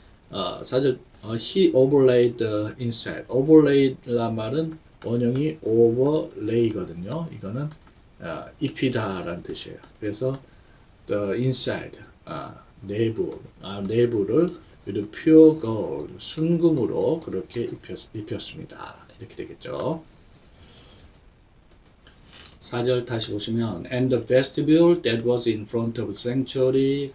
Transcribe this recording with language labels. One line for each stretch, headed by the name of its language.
English: 4절 he overlaid the inside.
Korean: overlay란 말은 원형이 overlay거든요. 이거는 입히다라는 뜻이에요. 그래서
English: the inside
Korean: 내부를
English: with pure gold
Korean: 순금으로 그렇게 입혔습니다. 이렇게 되겠죠. 4절 다시 보시면
English: and the vestibule that was in front of the sanctuary.